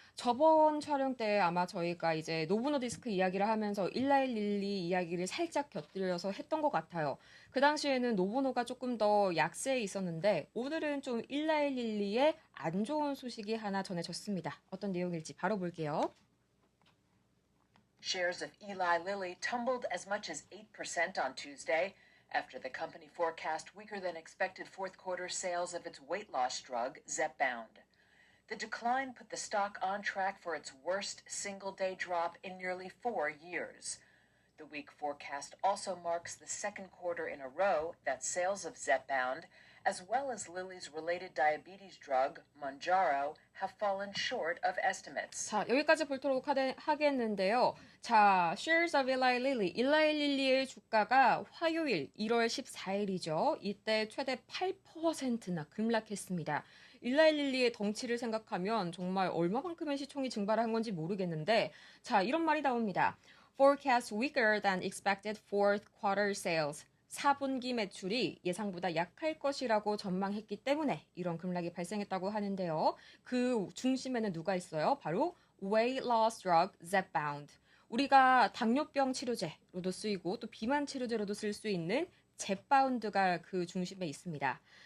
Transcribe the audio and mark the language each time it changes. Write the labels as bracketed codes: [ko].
[ko] 저번 촬영 때 아마 저희가 이제 노브노디스크 이야기를 하면서 1112 이야기를 살짝 곁들여서 했던 것 같아요. 그 당시에는 노브노가 조금 더 약세에 있었는데 오늘은 좀 1112의 안 좋은 소식이 하나 전해졌습니다. 어떤 내용일지 바로 볼게요. [en] Shares of Eli Lilly tumbled as much as 8% on Tuesday after the company forecast weaker than expected fourth quarter sales of its weight loss drug, Zepbound. The decline put the stock on track for its worst single-day drop in nearly 4 years. The weak forecast also marks the second quarter in a row that sales of Zepbound, as well as Lilly's related diabetes drug, Mounjaro, have fallen short of estimates. [ko] 자, 여기까지 보도록 하겠는데요. [en] 자, Shares of Eli Lilly. [ko] Eli Lilly의 주가가 화요일 1월 14일이죠. 이때 최대 8%나 급락했습니다. Eli Lilly의 덩치를 생각하면 정말 얼마만큼의 시총이 증발한 건지 모르겠는데 자, 이런 말이 나옵니다. [en] Forecast weaker than expected fourth quarter sales. [ko] 4분기 매출이 예상보다 약할 것이라고 전망했기 때문에 이런 급락이 발생했다고 하는데요. 그 중심에는 누가 있어요? 바로 [en] weight loss drug Zepbound. [ko] 우리가 당뇨병 치료제로도 쓰이고 또 비만 치료제로도 쓸 수 있는 젬바운드가 그 중심에 있습니다.